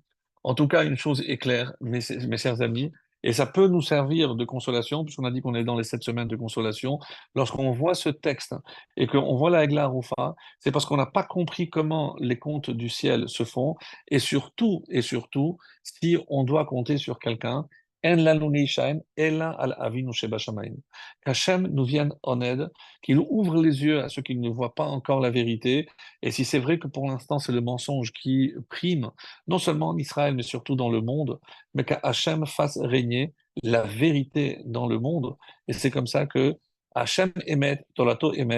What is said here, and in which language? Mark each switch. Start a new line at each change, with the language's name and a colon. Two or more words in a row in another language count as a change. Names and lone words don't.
French: En tout cas, une chose est claire, mes chers amis, et ça peut nous servir de consolation, puisqu'on a dit qu'on est dans les 7 semaines de consolation. Lorsqu'on voit ce texte et qu'on voit la Hagla Rufa, c'est parce qu'on n'a pas compris comment les comptes du ciel se font, et surtout, si on doit compter sur quelqu'un,
Hebrew: אין לנו להישען אלא על אבינו שבשמים.
French: Qu'Hachem nous vienne en aide, qu'il ouvre les yeux à ceux qui ne voient pas encore la vérité. Et si c'est vrai que pour l'instant c'est le mensonge qui prime, non seulement en Israël, mais surtout dans le monde, mais qu'Hachem fasse régner la vérité dans le monde. Et c'est comme ça que
Hebrew: השם אמת, תורתו אמת.